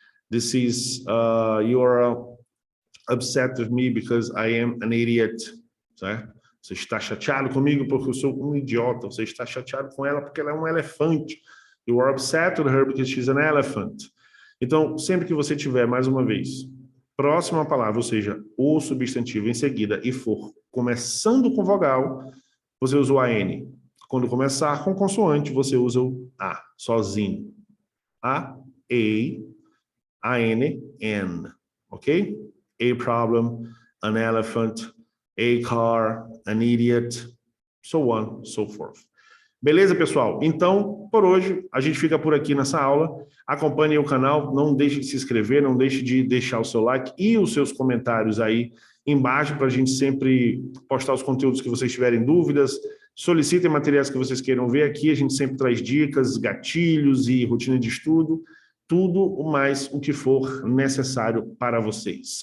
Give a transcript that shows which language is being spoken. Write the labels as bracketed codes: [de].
[en] This is, you are upset with me because I am an idiot, certo? [pt] Você está chateado comigo porque eu sou um idiota. Você está chateado com ela porque ela é um elefante. [en] You are upset with her because she's an elephant. [pt] Então, sempre que você tiver, mais uma vez, próxima palavra, ou seja, o substantivo em seguida, e for começando com vogal, você usa o AN. Quando começar com consoante, você usa o A, sozinho. A, N, N, ok? [en] A problem, an elephant, a car, an idiot, so on, so forth. [pt] Beleza, pessoal? Então, por hoje, a gente fica por aqui nessa aula. Acompanhe o canal, não deixe de se inscrever, não deixe de deixar o seu like e os seus comentários aí embaixo para a gente sempre postar os conteúdos que vocês tiverem dúvidas. Solicitem materiais que vocês queiram ver aqui, a gente sempre traz dicas, gatilhos e rotina de estudo, tudo mais o que for necessário para vocês.